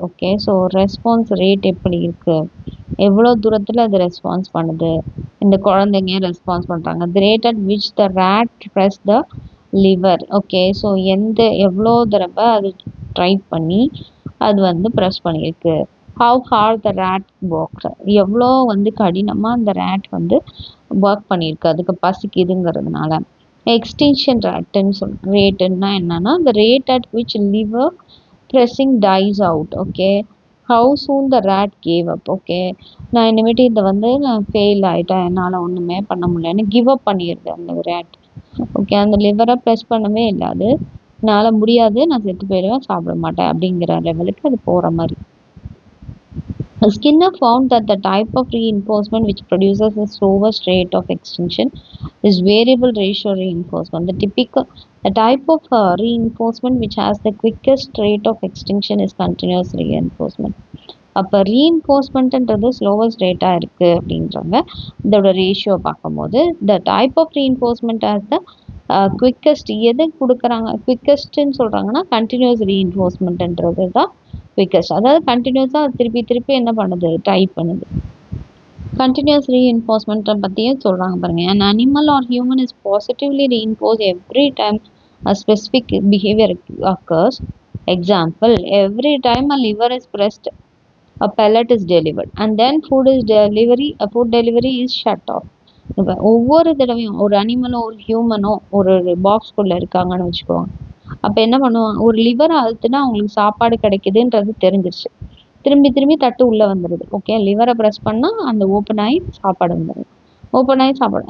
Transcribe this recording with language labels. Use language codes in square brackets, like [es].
[ta] Okay, so response rate எப்படி இருக்கு, எவ்வளோ தூரத்தில் அது ரெஸ்பான்ஸ் பண்ணுது, இந்த குழந்தைங்க ரெஸ்பான்ஸ் பண்ணுறாங்க, [en] the rate at which the rat pressed the liver. [ta] Okay, so எவ்வளோ தடவை அது ட்ரை பண்ணி அது வந்து ப்ரெஸ் பண்ணியிருக்கு, [en] how hard the rate work, [ta] எவ்வளோ வந்து கடினமாக அந்த ரேட் வந்து ஒர்க் பண்ணியிருக்கு அதுக்கு பசிக்குதுங்கிறதுனால. எக்ஸ்டிங்ஷன் ரேட்டுன்னா என்னன்னா, [en] the rate at which liver pressing dies out. Okay, how soon the rate gave up. [ta] Okay, நான் இனிமேட்டு இதை வந்து நான் ஃபெயில் ஆகிட்டேன், என்னால் ஒன்றுமே பண்ண முடியலன்னு கிவ் அப் பண்ணிடுது அந்த ரேட். ஓகே, அந்த லிவரை ப்ரெஸ் பண்ணவே இல்லை, அது என்னால் முடியாது, நான் செத்து போயிடுவேன், சாப்பிட மாட்டேன் அப்படிங்கிற லெவலுக்கு அது போகிற மாதிரி. [en] Skinner found that the type of reinforcement which produces the slowest rate of extinction is variable ratio reinforcement. The type of reinforcement which has the quickest rate of extinction is continuous reinforcement. [ta] அப்போ ரீஇன்ஃபோர்ஸ்மெண்ட்ன்றது slowest ரேட்டாக இருக்குது அப்படின்றாங்க. இதோட ratio பார்க்கும்போது [en] the type of reinforcement as the quickest, [ta] எது கொடுக்குறாங்க குவிக்கஸ்ட்டுன்னு சொல்கிறாங்கன்னா continuous ரீஇன்ஃபோர்ஸ்மெண்ட்ன்றது தான் குவிக்கஸ்ட். அதாவது கண்டினியூஸாக திருப்பி திருப்பி என்ன பண்ணுது, டைப் பண்ணுது. கண்டினியூஸ் ரீஇன்ஃபோர்ஸ்மெண்ட்டை பற்றியும் சொல்கிறாங்க பாருங்கள். [en] an animal or human is positively reinforced every time a specific behavior occurs. Example, every time a liver is pressed a pellet is delivered and then food delivery is shut off. [ta] இப்போ ஒவ்வொரு தடவையும் ஒரு அனிமலோ ஒரு ஹியூமனோ ஒரு பாக்ஸ்குள்ளே இருக்காங்கன்னு வச்சுக்கோங்க. அப்போ என்ன பண்ணுவோம், ஒரு லிவரை அழுத்துனா அவங்களுக்கு சாப்பாடு கிடைக்குதுன்றது தெரிஞ்சிருச்சு, திரும்பி திரும்பி தட்டு உள்ளே வந்துடுது. ஓகே, லிவரை ப்ரெஸ் பண்ணால் அந்த ஓப்பன் ஆகி சாப்பாடு வந்துடுது, ஓப்பன் ஆகி சாப்பாடு.